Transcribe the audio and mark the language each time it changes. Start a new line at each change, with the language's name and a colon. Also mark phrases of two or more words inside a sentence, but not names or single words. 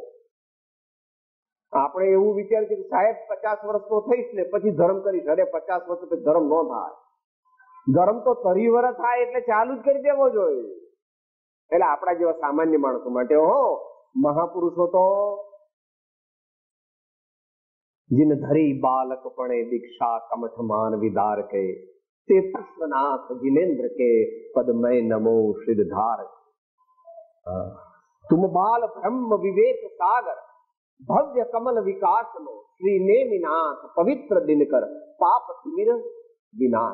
Gujarati: આપણે એવું વિચાર કે સાહેબ 50 વર્ષનો થઈશ ને પછી ધર્મ કરીશ. અરે 50 વર્ષ પછી ધર્મ ન થાય. ધર્મ તો 30 વર્ષ થાય એટલે ચાલુ જ કરી દેવો જોઈએ. એટલે આપણા જેવા સામાન્ય માણસો માટે મહાપુરુષો તો
Hindi: जिन धरी बालक पणे दीक्षा कमठ मान विदार के ते पुष्पनाथ जिनेन्द्र के पद में नमो सिद्धार. तुम बाल ब्रह्म विवेक सागर भव्य कमल विकास नो श्री नेमिनाथ पवित्र दिनकर पाप तिमिर विनाश.